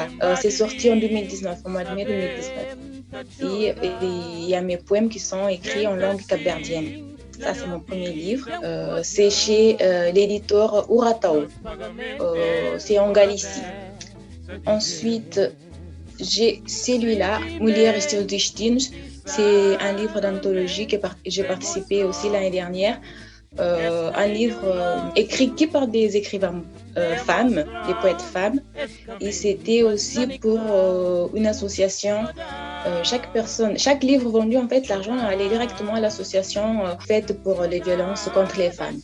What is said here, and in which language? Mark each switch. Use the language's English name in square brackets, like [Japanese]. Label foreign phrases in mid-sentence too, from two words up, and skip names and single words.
[French] C'est sorti en 2019, au mois de mai 2019. Et il y a mes poèmes qui sont écrits en langue capverdienne. Ça, c'est mon premier livre. C'est chez l'éditeur Uratao. C'est en Galicie. Ensuite, j'ai celui-là, Mulheres e seus destinos. C'est un livre d'anthologie que j'ai participé aussi l'année dernière. Un livre écrit par des écrivains femmes, des poètes femmes. Et c'était aussi pour une association. Chaque livre vendu, en fait, l'argent allait directement à l'association faite pour les violences contre les femmes.